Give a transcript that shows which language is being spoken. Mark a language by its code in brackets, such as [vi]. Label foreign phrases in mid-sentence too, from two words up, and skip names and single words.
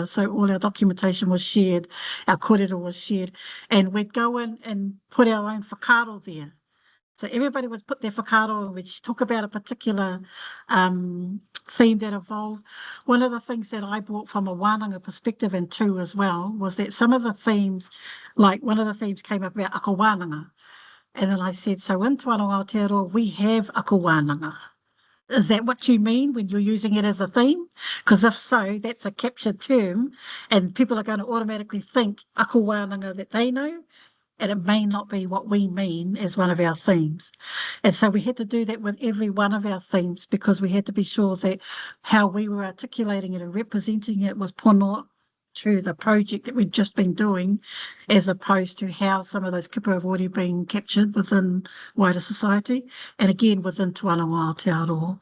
[en] So all our documentation was shared, our kōrero was shared, and we'd go in and put our own whakaaro there. So everybody would put their whakaaro and we'd talk about a particular theme that evolved. One of the things that I brought from a wānanga perspective, and two as well, was that some of the themes, like one of the themes came up about [mi] ako wānanga. [en] And then I said, so in Te Wānanga Aotearoa, we have [mi] ako wānanga. [en] Is that what you mean when you're using it as a theme? Because if so, that's a captured term, and people are going to automatically think [mi] ako wānanga [en] that they know, and it may not be what we mean as one of our themes. And so we had to do that with every one of our themes, because we had to be sure that how we were articulating it and representing it was pono to the project that we'd just been doing, as opposed to how some of those kipa have already been captured within wider society, and again within Te Wānanga Aotearoa.